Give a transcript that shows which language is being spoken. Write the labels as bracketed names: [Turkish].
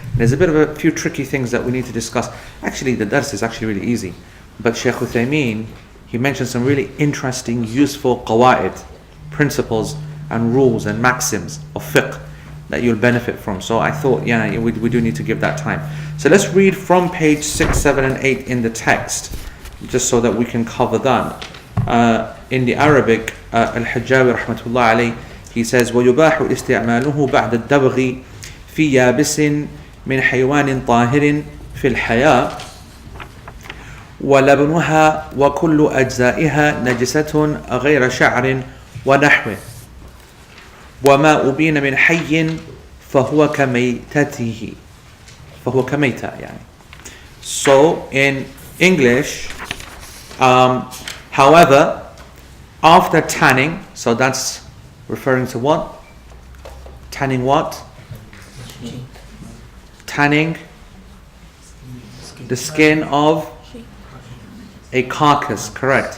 [English] There's a few tricky things that we need to discuss. Actually, the dars is actually really easy, but Shaykh Uthaymeen, he mentioned some really interesting, useful qawaid, principles and rules and maxims of fiqh that you'll benefit from. So I thought, we do need to give that time. So let's read from page 6, 7 and 8 in the text, just so that we can cover that. In the Arabic, Al-Hajjawi rahmatullah alayh, he says, [Arabic] وَيُبَاحُ إِسْتِعْمَالُهُ بَعْدَ الدَّبْغِ فِي يَابِسٍ مِنْ حَيْوَانٍ طَاهِرٍ فِي الْحَيَاءِ وَلَبْنُهَا وَكُلُّ أَجْزَائِهَا نَجِسَةٌ غَيْرَ شَعْرٍ وَنَحْوِهِ وَمَا أُبِينَ مِنْ حَيٍّ فَهُوَ كَمَيْتَتِهِ فَهُوَ كَمَيْتَةٍ يعني. [English] So in English, however, after tanning, so that's referring to what? Tanning what? Tanning the skin of a carcass, correct?